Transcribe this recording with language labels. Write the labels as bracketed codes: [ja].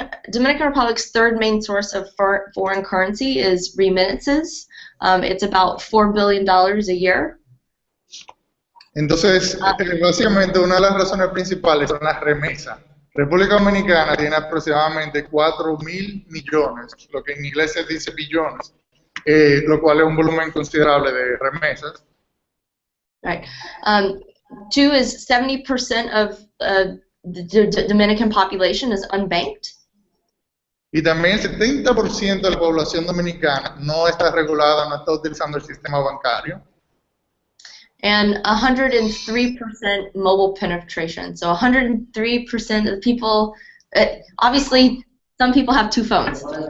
[en] Dominican Republic's third main source of foreign currency is remittances. It's about $4 billion a year. [es] Entonces, básicamente una de las razones principales son las remesas. República Dominicana tiene aproximadamente 4.000 millones, lo que en inglés se dice billones, lo cual es un volumen considerable de remesas. [en] Right. Two is 70% of the Dominican population is unbanked. [es] Y también el 70% de la población dominicana no está regulada, no está utilizando el sistema bancario. [en] And 103% mobile penetration. So 103% of people, obviously, some people have 2 phones.